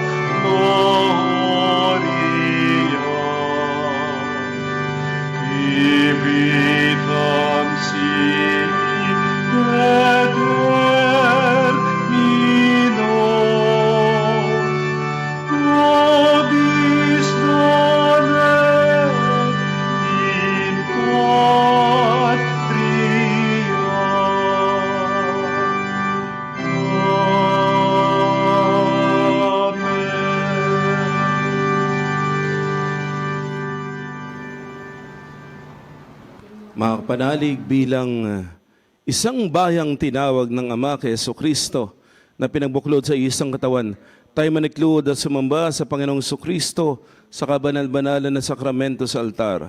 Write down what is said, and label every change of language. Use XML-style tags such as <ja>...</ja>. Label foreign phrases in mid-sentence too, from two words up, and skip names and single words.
<la>gloria, vitam sic termino, nobis donet in patria.</la> <tl>Mga kapanalig, bilang isang bayang tinawag ng Ama kay Jesucristo na pinagbuklod sa isang katawan, tayo maniklod at sumamba sa Panginoong Jesucristo sa kabanal-banalan na sakramento sa altar.</tl>